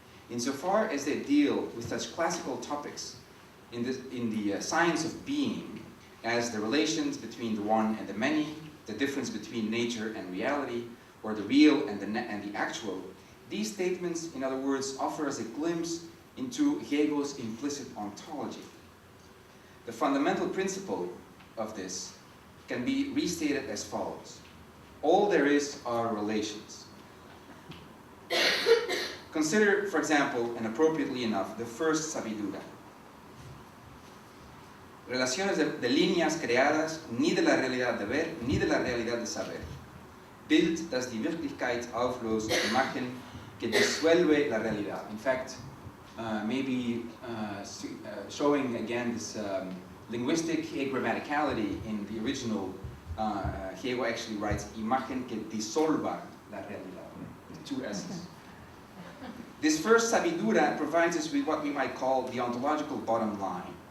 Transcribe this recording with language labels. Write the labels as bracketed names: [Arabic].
[English] Insofar as they deal with such classical topics in the science of being, as the relations between the one and the many, the difference between nature and reality, or the real and the actual, these statements, in other words, offer us a glimpse into Gego's implicit ontology. The fundamental principle of this can be restated as follows. All there is are relations. Consider, for example, and appropriately enough, the first Sabidura. [Spanish] Relaciones de líneas creadas, ni de la realidad de ver, ni de la realidad de saber. [German] Bild, das die Wirklichkeit auflöst, [Spanish] Imagen, que disuelve la realidad. [English] In fact, maybe showing again this linguistic agrammaticality in the original Gego actually writes [Spanish] imagen que disolva la realidad, [English] two S's. This first Sabidura provides us with what we might call the ontological bottom line.